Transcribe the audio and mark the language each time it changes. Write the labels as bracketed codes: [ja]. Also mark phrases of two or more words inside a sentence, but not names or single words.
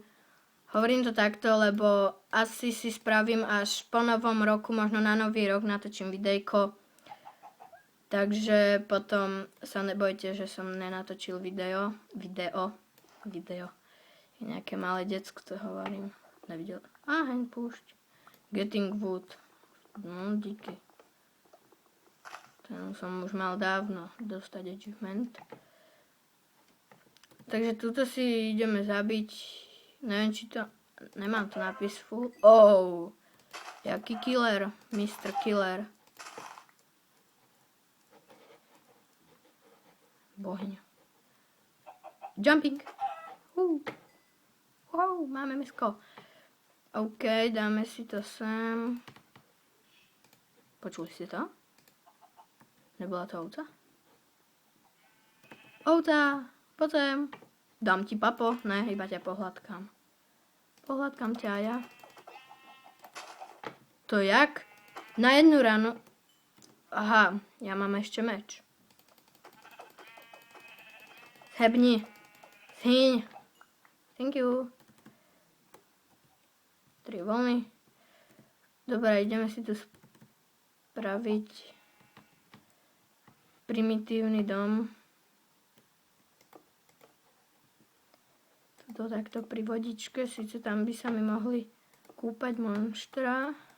[sk] Hovorím to takto, lebo asi si spravím až po novom roku, možno na nový rok natočím videjko. Takže potom sa nebojte, že som nenatočil video. Je nejaké malé decko, to hovorím. Nevidel. Heň púšť. [en] Getting wood. [sk] No, díky. Ten som už mal dávno dostať achievement. Takže tuto si ideme zabiť. Neviem, či to... Nemám tu nápis full. Oh, jaký killer, Mr. Killer. Bohňa. Jumping. Wow, máme misko. OK, dáme si to sem. Počuli ste to? Nebola to ovca? Ovca, poď sem. Dám ti papo. Ne, iba ťa pohľadkám. Pohľadkám ťa ja. To jak? Na jednu ránu. Aha, ja mám ešte meč. Hebni. Zhyň. [en] Thank you. 3 vlny. [sk] Dobre, ideme si tu spraviť primitívny dom. Tuto takto pri vodičke, síce tam by sa mi mohli kúpať monštra.